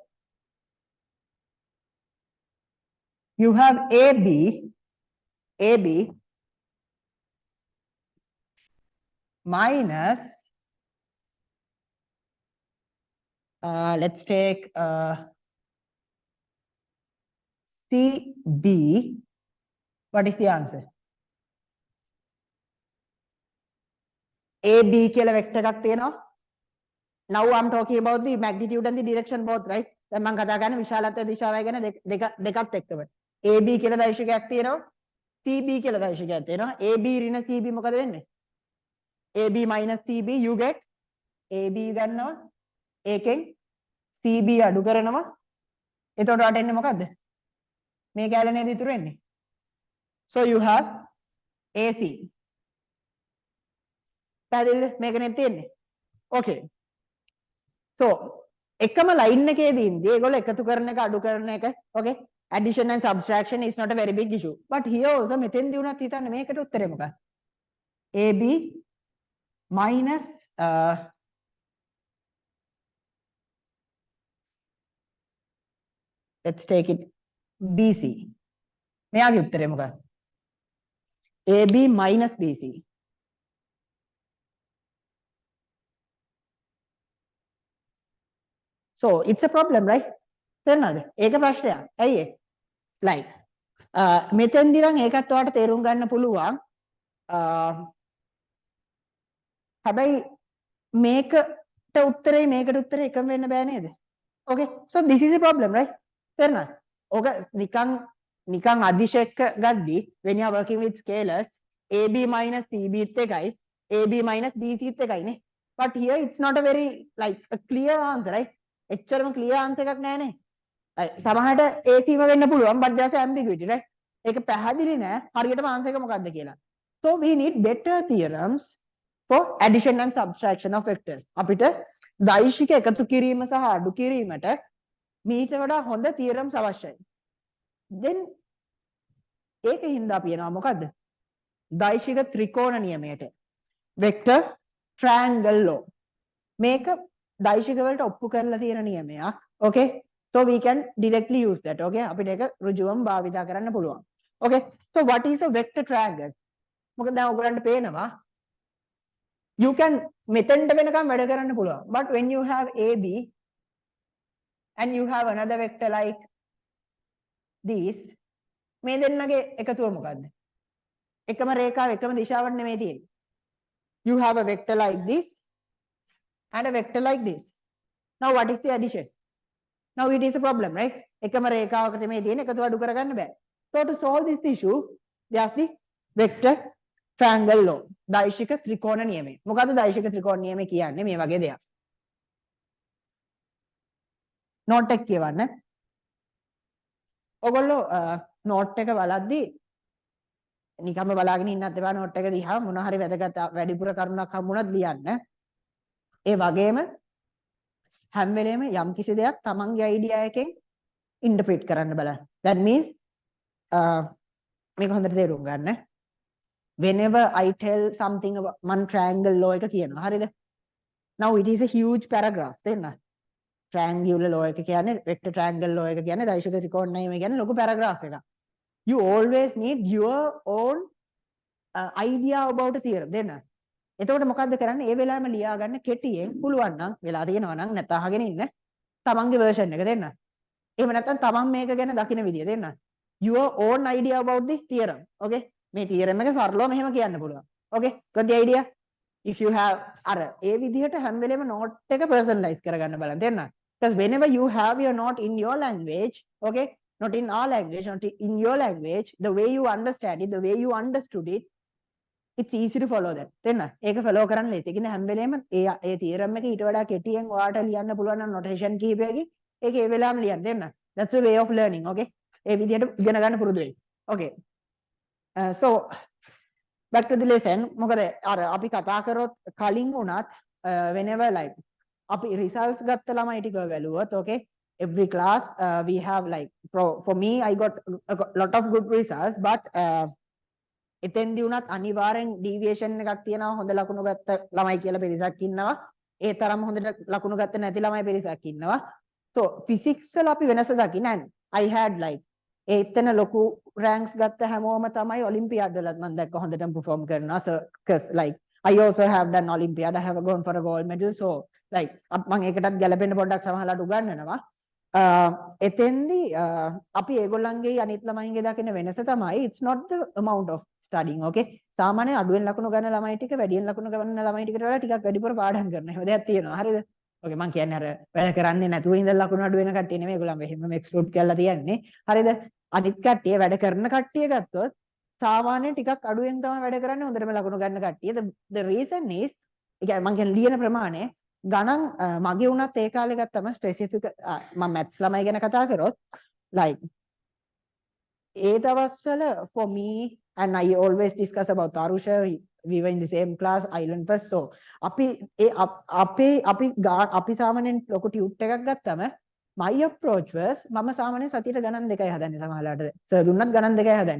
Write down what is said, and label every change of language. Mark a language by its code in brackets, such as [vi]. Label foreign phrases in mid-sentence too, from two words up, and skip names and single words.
[en] You have AB minus, let's take CB. What is the answer? [si] AB කියලා vector එකක් තියෙනවා. [en] Now I'm talking about the magnitude and the direction both, right? [si] දැන් මම කතා කරන්නේ විශාලත්වය දිශාවයි ගැන දෙකත් එක්කම. AB කියලා දෛශිකයක් තියෙනවා. CB කියලා දෛශිකයක් තියෙනවා. AB ඍණ CB මොකද වෙන්නේ? [en] AB minus CB you get AB ගන්නවා. [si] ඒකෙන් CB අඩු කරනවා. එතකොට වට එන්නේ මොකද්ද? මේ කැලේ නේද ඉතුරු වෙන්නේ. [en] So you have AC. [si] පැහැදිලිද? මේකනේ තියෙන්නේ. [en] Okay. So [si] එකම line එකේදී ඉඳි ඒගොල්ලෝ එකතු කරන එක අඩු කරන එක [en] okay addition and subtraction is not a very big issue but here also [si] මෙතෙන්දී උනත් හිතන්න මේකට උත්තරේ මොකක්ද [en] AB minus let's take it BC [si] මෙයාගේ උත්තරේ මොකක්ද [en] AB minus BC so it's a problem right [si] තේරෙනවද ඒක ප්‍රශ්නයක් ඇයි ඒ like මෙතෙන්දී නම් ඒකත් ඔයාලට තේරුම් ගන්න පුළුවන් හැබැයි මේකට උත්තරේ එකම වෙන්න බෑ නේද [en] okay so this is a problem right [si] තේරෙනවද ඕක නිකන් අදිශෙක්ක ගද්දි [en] when you are working with scalars AB minus CB [si] ත් එකයි [en] AB minus BC [si] ත් එකයි නේ [en] but here it's not a very like a clear answer right [si] එච්චරම clear answer එකක් නෑනේ සමහරට AC ම වෙන්න පුළුවන් [en] but there's ambiguity right [si] ඒක පැහැදිලි නෑ හරියටම answer එක මොකක්ද [en] කියලා so we need better theorems for addition and subtraction of vectors [si] අපිට දෛශික එකතු කිරීම සහ අඩු කිරීමට මීට වඩා හොඳ theorems අවශ්‍යයි then ඒකින්ද අපි යනවා මොකද්ද දෛශික ත්‍රිකෝණ නියමයට [en] vector triangle law [si] මේක දෛශික වලට ඔප්පු කරලා තියෙන නියමයක් [en] okay so we can directly use that okay [si] අපිට ඒක ඍජුවම භාවිතා කරන්න පුළුවන් [en] okay so what is a vector triangle [si] මොකද දැන් ඔයගලන්ට පේනවා [en] you can [si] මෙතෙන්ට වෙනකම් වැඩ කරන්න පුළුවන් [en] but when you have AB and you have another vector like this [si] මේ දෙන්නගේ එකතුව මොකද්ද? එකම රේඛාව එකම දිශාවක් නෙමෙයි තියෙන්නේ. [en] You have a vector like this and a vector like this. Now what is the addition? Now it is a problem, right? [si] එකම රේඛාවකට මේ තියෙන එකතු අඩු කරගන්න බෑ. [en] So to solve this issue, there's the vector triangle law. [si] දෛශික ත්‍රිකෝණ නියමය. මොකද්ද දෛශික ත්‍රිකෝණ නියමය කියන්නේ? මේ වගේ දෙයක්. නෝට් එක කියවන්න. ඔයගොල්ලෝ නෝට් එක බලද්දී නිකම්ම බලාගෙන ඉන්නත් එපා නෝට් එක දිහා මොන හරි වැදගත් වැඩිපුර කරුණක් හම්බුණත් ලියන්න. ඒ වගේම හැම වෙලේම යම් කිසි දෙයක් තමන්ගේ අයිඩියා එකෙන් ඉන්ටර්ප්‍රීට් කරන්න බලන්න. [en] That means [si] මේක හොඳට තේරුම් ගන්න. [en] Whenever I tell something about man triangle law [si] එක කියනවා. හරිද? [en] Now it is a huge paragraph. [si] තේරෙනවද? [en] triangular law [si] එක කියන්නේ [en] vector triangle law [si] එක කියන්නේ දෛශික ත්‍රිකෝණ නියමය කියන්නේ ලොකු paragraph එකක්. [en] You always need your own idea about a theorem. [si] දෙන්න. එතකොට මොකද්ද කරන්නේ? ඒ වෙලාවෙම ලියා ගන්න කෙටියෙන් පුළුවන් නම් වෙලා තියෙනවා නම් නැත්නම් අහගෙන ඉන්න තමන්ගේ version එක දෙන්න. එහෙම නැත්නම් තමන් මේක ගැන දකින විදිය දෙන්න. [en] Your own idea about the theorem. [si] Okay? මේ theorem එක සරලව මෙහෙම කියන්න පුළුවන්. [en] Okay? got the idea? If you have [si] අර ඒ විදිහට හැම වෙලේම note එක personalize කරගන්න බලන්න දෙන්න. [en] Because whenever you have your note in your language, okay? Not in our language, not in your language, the way you understand it, the way you understood it, it's easy to follow that. [si] තේරෙනවද? ඒක follow කරන්න ලේසි. ඒ කියන්නේ හැම වෙලේම ඒ theorem එක ඊට වඩා කෙටියෙන් ඔයාලට ලියන්න පුළුවන් නම් notation කිහිපයකින් ඒක ඒ වෙලාවෙම ලියන්න දෙන්න. [en] That's the way of learning, okay? [si] ඒ විදිහට ඉගෙන ගන්න පුරුදු වෙන්න. [en] Okay. So back to the lesson. [si] මොකද අර අපි කතා කරොත් කලින් උනත් [en] whenever like [si] අපි results ගත්ත ළමයි ටික වැළුවොත්, [en] okay? Every class we have like for me I got a lot of good results, but [si] එතෙන්දී උනත් අනිවාර්යෙන් ඩීවියේෂන් එකක් තියෙනවා. හොඳ ලකුණු ගත්ත ළමයි කියලා පිරිසක් ඉන්නවා. ඒ තරම් හොඳට ලකුණු ගත්ත නැති ළමයි පිරිසක් ඉන්නවා. So physics වල අපි වෙනස දකින්න. [en] and I had like [si] එතන ලොකු ranks ගත්ත හැමෝම තමයි ඔලිම්පියාඩ් වලත් මම දැක්ක හොඳටම perform කරනවා. [en] So cause like I also have done Olympiad. I have gone for a gold medal. [si] So like මම ඒකටත් ගැලපෙන්න පොඩ්ඩක් සමහරලාට උගන්වනවා. එතෙන්දී අපි ඒගොල්ලන්ගේ අනිත් ළමයින්ගේ දකින වෙනස තමයි [en] it's not the amount of studying, okay? [si] සාමාන්‍යයෙන් අඩුවෙන් ලකුණු ගන්න ළමයි ටික වැඩියෙන් ලකුණු ගන්න ළමයි ටිකට වඩා ටිකක් වැඩිපුර පාඩම් කරන හැම දෙයක් තියෙනවා. හරිද? okay මම කියන්නේ අර වැඩ කරන්නේ නැතුව ඉඳලා ලකුණු අඩු වෙන කට්ටිය නෙමෙයි ඒගොල්ලන් එහෙමම එක්ස්ක්ලූඩ් කරලා තියන්නේ. හරිද? අනිත් කට්ටිය වැඩ කරන කට්ටිය ගත්තොත් සාමාන්‍යයෙන් ටිකක් අඩුවෙන් තමයි වැඩ කරන්නේ හොඳටම ලකුණු ගන්න කට්ටිය. [en] The reason is [si] ඒ කියන්නේ මම කියන්නේ ලියන ප්‍රමාණය ගණන් මගේ උනත් ඒ කාලේ ගත්තම ස්පෙસિෆික් මම මැත්ස් ළමයි ගැන කතා කරොත් like ඒ දවස්වල [en] for me and I always discuss about Arusha, we were in the same class island first. [si] So අපි අපි සාමාන්‍යයෙන් ලොකු ටියුට් එකක් ගත්තම [en] my approach was [si] මම සාමාන්‍යයෙන් සතියට ගණන් දෙකයි හදන්නේ සමහරලාට සර් දුන්නත් ගණන් දෙකයි හදන්නේ.